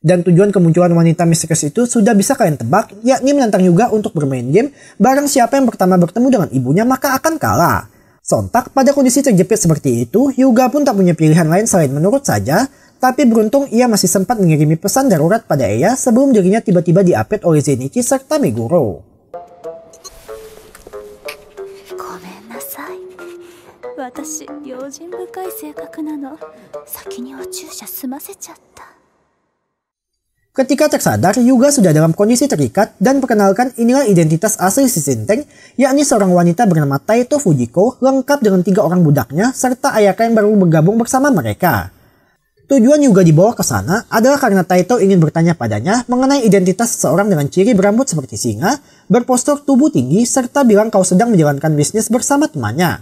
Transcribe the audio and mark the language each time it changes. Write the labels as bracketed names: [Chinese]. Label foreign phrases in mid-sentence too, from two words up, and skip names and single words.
[Indonesian] Dan tujuan kemunculan wanita misterius itu sudah bisa kalian tebak, yakni menantang Hyuga untuk bermain game, barang siapa yang pertama bertemu dengan ibunya maka akan kalah. Sontak pada kondisi terjepit seperti itu, Hyuga pun tak punya pilihan lain selain menurut saja, tapi beruntung ia masih sempat mengirimi pesan darurat pada Eya sebelum dirinya tiba-tiba diapit oleh Zenichi serta Meguro. [Japanese] 私用心深い性格なの。先にお注射済ませちゃった。 [Indonesian] Ketika tersadar, Hyuga sudah dalam kondisi terikat dan perkenalkan inilah identitas asli si Shinten, yakni seorang wanita bernama Taito Fujiko lengkap dengan 3 orang budaknya serta Ayaka yang baru bergabung bersama mereka. Tujuan Hyuga dibawa ke sana adalah karena Taito ingin bertanya padanya mengenai identitas seseorang dengan ciri berambut seperti singa, berpostur tubuh tinggi, serta bilang kau sedang menjalankan bisnis bersama temannya.